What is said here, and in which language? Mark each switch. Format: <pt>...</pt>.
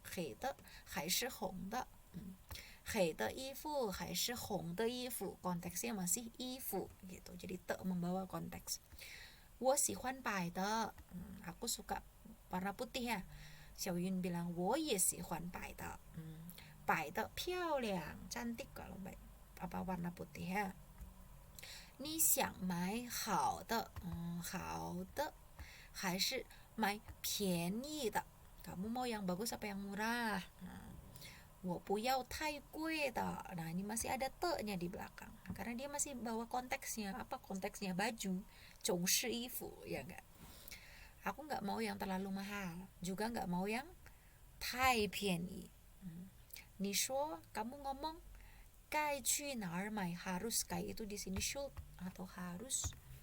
<zh>Hei de hai shi hong de. Hei de yifu hai shi hong de yifu,</zh> <id>konteksnya masih yifu gitu. Jadi te membawa konteks.</id> <zh>我喜欢白的,</zh> <id>aku suka warna putih ya. Xiao Yun bilang</id> <zh>我也喜欢白的. 白的漂亮,</zh> <id>cantik kalau apa warna putih ya.</id> <zh>你想买好的, 好的, 还是买便宜的?</zh> <id>Kamu mau yang bagus apa yang murah?</id> <zh>我不要太贵的.</zh> <id>Nah, ini masih ada te-nya di belakang. Karena dia masih bawa konteksnya. Apa konteksnya? Baju.</id> <zh>中式衣服,</zh> <id>ya enggak? Aku enggak mau yang terlalu mahal. Juga enggak mau yang</id> <zh>太便宜. 你说,</zh> <id>kamu ngomong,</id> <zh>该去哪儿买</zh> <id>harus, 该 itu di sini should atau harus.</id>